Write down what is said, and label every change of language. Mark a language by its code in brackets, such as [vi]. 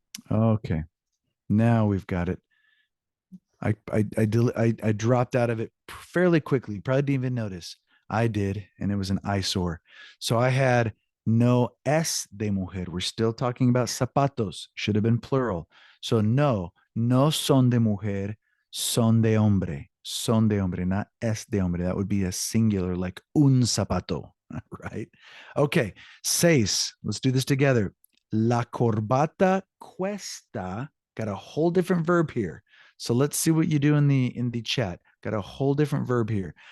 [en] Okay. Now we've got it. I dropped out of it fairly quickly. Probably didn't even notice. I did, and it was an eyesore. So I had [es] no es de mujer. [en] We're still talking about zapatos. Should have been plural. [es] So no son de mujer, son de hombre. Son de hombre, [en] not [es] es de hombre. [en] That would be a singular, like [es] un zapato, [en] right? Okay, 6. Let's do this together. [es] La corbata cuesta. [en] Got a whole different verb here. So let's see what you do in the chat. Got a whole different verb here.